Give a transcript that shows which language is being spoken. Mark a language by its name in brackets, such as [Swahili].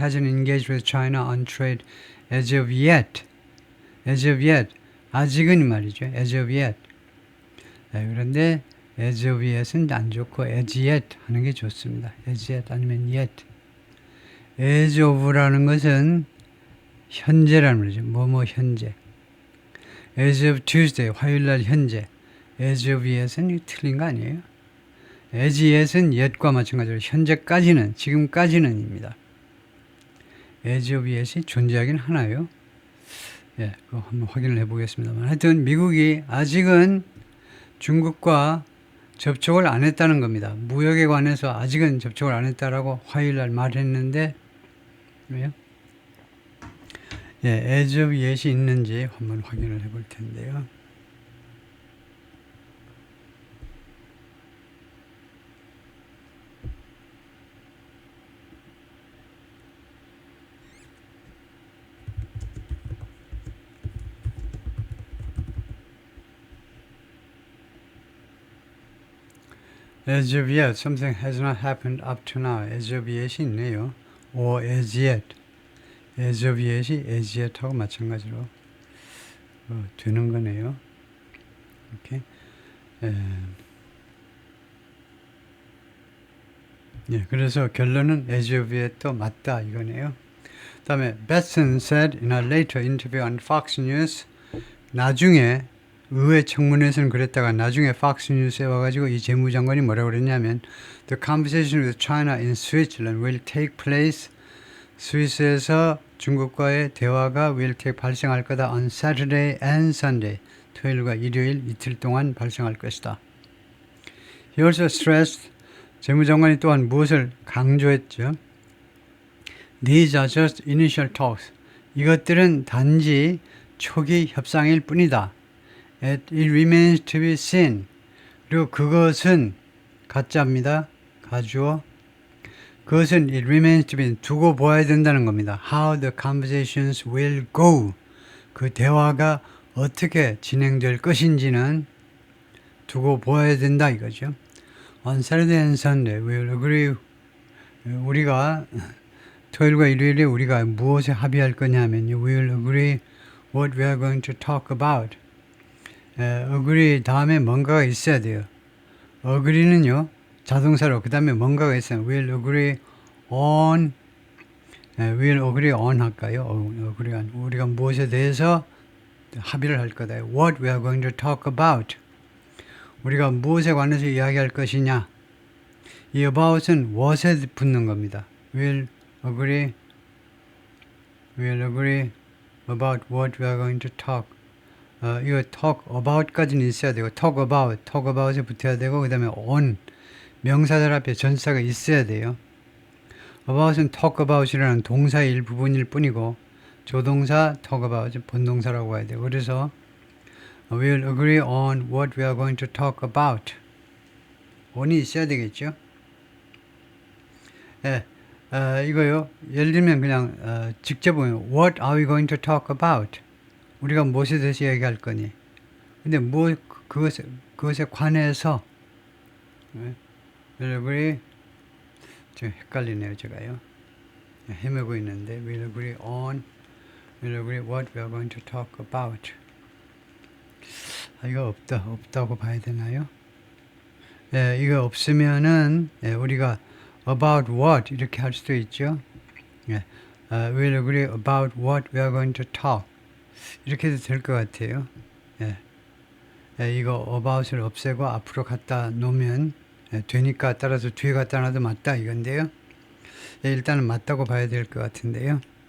[English] hasn't engaged with China on trade as of yet. as of yet. [Korean] 아직은 말이죠. [English] as of yet. [Korean] 네, 그런데 as of yet은 안 좋고 as yet 하는 게 좋습니다. [English] as yet [Korean] 아니면 [English] yet. [Korean] as of라는 것은 현재라는 말이죠. 뭐뭐 현재. [English] as of Tuesday, [Korean] 화요일날 현재. as of yet은 틀린 거 아니에요? as yet은 yet과 마찬가지로 현재까지는, 지금까지는입니다. as of yet이 존재하긴 하나요? 예, 그거 한번 확인을 해보겠습니다만. 하여튼 미국이 아직은 중국과 접촉을 안 했다는 겁니다. 무역에 관해서 아직은 접촉을 안 했다라고 화요일날 말했는데, 왜요? 예, as of yet이 있는지 한번 확인을 해볼 텐데요. [English] As of yet, something has not happened up to now. As of yet이 [Korean] 있네요. [English] or as yet. [Korean] as of yet이 as yet하고 마찬가지로 되는 거네요. 이렇게. 예, 그래서 결론은 as of yet도 맞다 이거네요. 다음에 [English] Besson said in a later interview on Fox News, [Korean] 나중에 의회 청문회에서는 그랬다가 나중에 Fox News에 와가지고 이 재무장관이 뭐라고 그랬냐면 [English] The conversation with China in Switzerland will take place. [Korean] 스위스에서 중국과의 대화가 발생할 거다 [English] on Saturday and Sunday. [Korean] 토요일과 일요일 이틀 동안 발생할 것이다. [English] He also stressed, [Korean] 재무장관이 또한 무엇을 강조했죠? [English] These are just initial talks. [Korean] 이것들은 단지 초기 협상일 뿐이다. [English] It remains to be seen. [Korean] 그리고 그것은 가짜입니다. 가주어. 그것은 [English] it remains to be [Korean] 두고 보아야 된다는 겁니다. [English] How the conversations will go. [Korean] 그 대화가 어떻게 진행될 것인지는 두고 보아야 된다 이거죠. [English] On Saturday and Sunday we will agree. [Korean] 우리가 토요일과 일요일에 우리가 무엇에 합의할 거냐면요. [English] We will agree what we are going to talk about. [Korean] agree 다음에 뭔가가 있어야 돼요. agree는요. 자동사로 그 다음에 뭔가가 있어요. [English] We'll agree on. We'll agree on [Korean] 할까요? [English] agree on. [Korean] 우리가 무엇에 대해서 합의를 할 거다. [English] What we are going to talk about. [Korean] 우리가 무엇에 관해서 이야기할 것이냐. 이 about은 what에 붙는 겁니다. [English] We'll agree about what we are going to talk. [Korean] 이거 talk about까지는 있어야 되고 talk about에 붙어야 되고 그 다음에 on 명사절 앞에 전치사가 있어야 돼요. about은 talk about이라는 동사의 일부분일 뿐이고 조동사 talk about 본동사라고 해야 돼요. 그래서 [English] we'll agree on what we are going to talk about. [Korean] on이 있어야 되겠죠. 예, 이거요. 예를 들면 그냥 직접 보면 [English] what are we going to talk about? [Korean] 우리가 무엇에 대해서 얘기할 거니? 근데 그것에 관해서 [English] we'll agree. [Korean] 지금 헷갈리네요, 제가요. 헤매고 있는데 [English] we'll agree what we are going to talk about. [Korean] 이거 없다고 봐야 되나요? 이거 없으면은 우리가 about what 이렇게 할 수도 있죠. [English] We'll agree about what we are going to talk. [Korean] 이렇게 해도 될 것 같아요. 이거 about을 없애고 앞으로 갖다 놓으면 되니까 따라서 뒤에 갖다 놔도 맞다 이건데요. 일단은 맞다고 봐야 될 것 같은데요.